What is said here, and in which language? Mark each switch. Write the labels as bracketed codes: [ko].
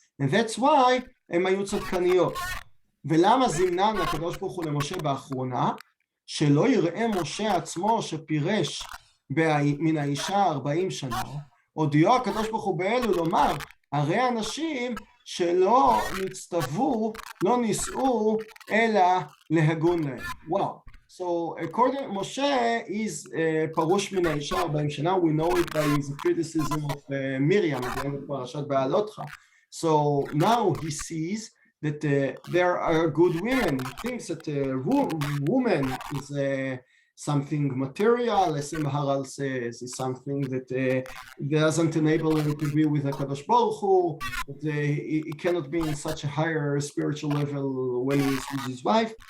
[en] And that's why [he] הם היו צדקניות. ולמה זימנן הקדוש ברוך הוא למשה באחרונה? שלא יראה משה עצמו שפירש מן האישה 40 שנה, הודיעו הקדוש ברוך הוא באלו לומר, הרי אנשים שלא נצטוו, לא נישאו, אלא להגון להם. וואו. [en] So according Moshe is [he] פרוש מן האישה 40 שנה. [en] We know it by the criticism of Miriam at the end of Parashat Ba'alotcha. So now he sees that there are good women. He thinks that woman is something material, as Maharal says, is something that doesn't enable him to be with HaKadosh Baruch Hu, that he cannot be in such a higher spiritual level when he's with his wife.